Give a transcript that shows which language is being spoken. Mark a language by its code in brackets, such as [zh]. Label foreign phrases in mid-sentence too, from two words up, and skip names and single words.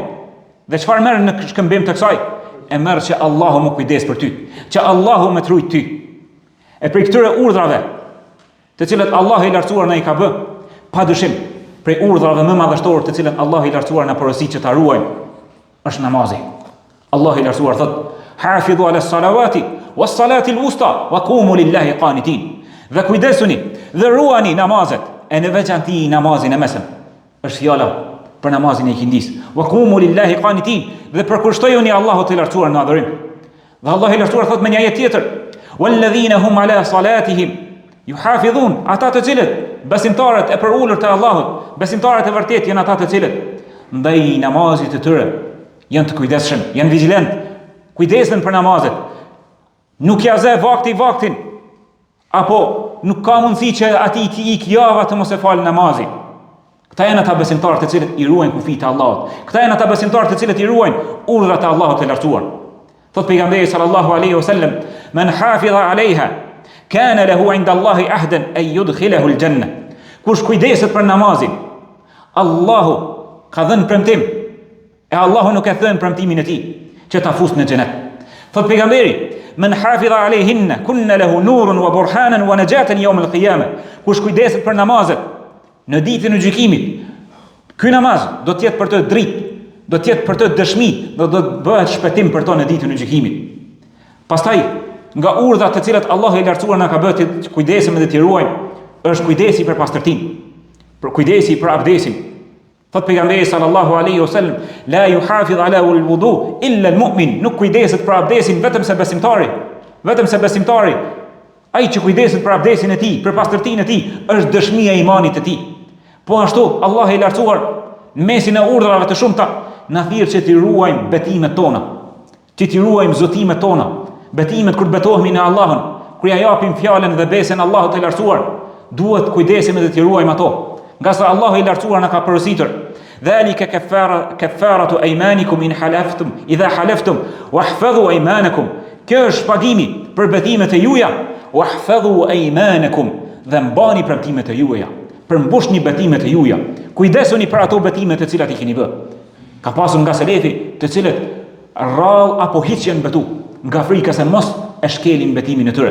[sq] Dhe çfarë merr në shkëmbim të kësaj? E merr që Allahu më kujdes për ty, që Allahu më trujt ty. E për këtyre urdhrave, të cilat Allahu i lartësuar na i ka bë, padyshim, prej urdhrave më madhështor të cilat Allahu i lartësuar na porosit që ta ruajmë, është namazi. [ar] Allahu i lartësuar thot: "حافظوا على الصلوات والصلاة الوسطى وقوموا لله قانتين." [sq] Dhe kujdesuni dhe ruani namazet, e në veçanti namazin e mesëm. Është fjala për namazin e ikindis. [ar] وقوموا لله قانتين, [sq] dhe përkushtojuni Allahut të lartësuar në adhurim. Dhe Allahu i lartësuar thot me një ajet tjetër: [ar] "والذين هم على صلاتهم يحافظون." [sq] Ata të cilët besimtarët e përulur të Allahut, besimtarët e vërtet janë ata të cilët ndaj namazit të tyre janë të kujdesshëm, janë vigjilent, kujdesen për namazet. Nuk ja zë vaktin, apo nuk ka mundësi që ati t'i ik java të mos e falë namazin. Këta janë ata besimtarët të cilët i ruajnë kufijtë e Allahut. Këta janë ata besimtarët të cilët i ruajnë urdhrat e Allahut të lartësuar. [ar] Thot pejgamberi صلى الله عليه وسلم من حافظ عليها كان له عند الله عهدا أن يدخله الجنة." [sq] Kush kujdeset për namazin, Allahu ka dhënë premtim, e Allahu nuk e thën premtimin e tij që ta fusë në xhenet. Thot pejgamberi: [ar] "من حافظ عليهن كن له نور وبرهانا ونجاة يوم القيامة." [sq] Kush kujdeset për namazet në ditën e gjykimit, ky namaz do të jetë për të dritë, do të jetë për të dëshmi, do të bëhet shpëtim për to në ditën e gjykimit. Pastaj, nga urdhrat të cilat Allahu i lartësuar na ka bërë të kujdesim dhe të ruajmë, është kujdesi për pastërtinë, për kujdesi për abdesin. [ar] Thot pejgamberi صلى الله عليه وسلم لا يحافظ على الوضوء إلا المؤمن." [sq] Nuk kujdeset për abdesin vetëm se besimtari, ai që kujdeset për abdesin e tij, për pastërtinë e tij, është dëshmia e imanit të tij. Po ashtu, Allahu i lartësuar në mesin e urdhrave të shumta na thirr që t'i ruajmë betimet tona, që t'i ruajmë zotimet tona, betimet kur betohemi në Allahun, kur ja japim fjalën dhe besën Allahut të lartësuar, duhet kujdesim dhe t'i ruajmë ato. Nga sa Allahu i lartësuar na ka porositur: [ar] "ذلك كفارة أيمانكم إن حلفتم إذا حلفتم واحفظوا أيمانكم." [sq] Kjo është shpagimi për betimet e juaja, [ar] واحفظوا أيمانكم, [sq] dhe mbani premtimet e juaja, përmbushni betimet e juaja, kujdesuni për ato betimet të cilat i keni bë. Ka pasur nga selefi të cilët rrallë apo hiç janë betu, nga frika se mos e shkelin betimin e tyre.